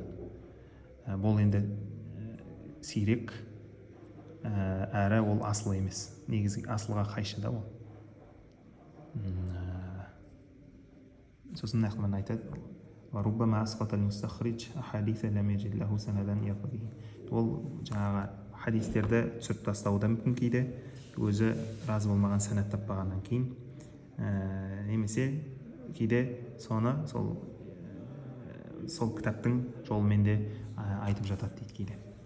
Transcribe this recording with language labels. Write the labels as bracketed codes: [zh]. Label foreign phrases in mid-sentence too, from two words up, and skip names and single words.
[kk] Бұл енді сирек, әрі ол асыл емес, негізгі асылға қайшы да ол. Сосын Ахмад айтады: [ar] "وربما أسقط المستخرج أحاديث لم يجد لها سندا يقبله". [kk] Ол жаңағы хадистерді түсіріп тастауы да мүмкін кейде, өзі разы болмаған санат таппағаннан кейін, немесе кейде соны сол кітаптың жолымен де айтып жатады дейді кейде.